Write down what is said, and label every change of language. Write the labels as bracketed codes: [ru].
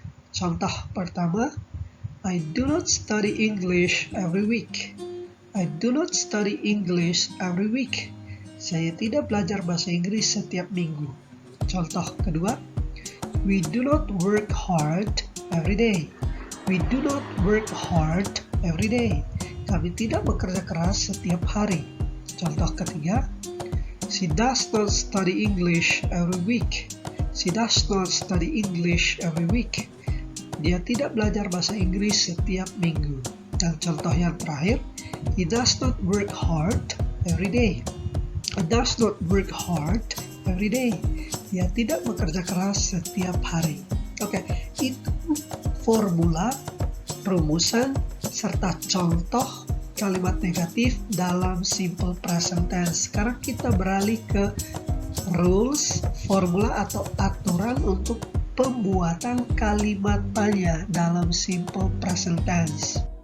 [id] Contoh pertama, [en] I do not study English every week. I do not study English every week. [id] Saya tidak belajar bahasa Inggris setiap minggu. Contoh kedua, [en] we do not work hard every day. We do not work hard every day. [id] Kami tidak bekerja keras setiap hari. Contoh ketiga, [en] she does not study English every week. She does not study English every week. [id] Dia tidak belajar bahasa Inggris setiap minggu. Dan contoh yang terakhir, [en] he does not work hard every day. He does not work hard every day. [id] Dia tidak bekerja keras setiap hari. Oke, itu formula, rumusan, serta contoh kalimat negatif dalam simple present tense. Sekarang kita beralih ke rules, formula atau aturan untuk pembuatan kalimat tanya dalam simple present tense.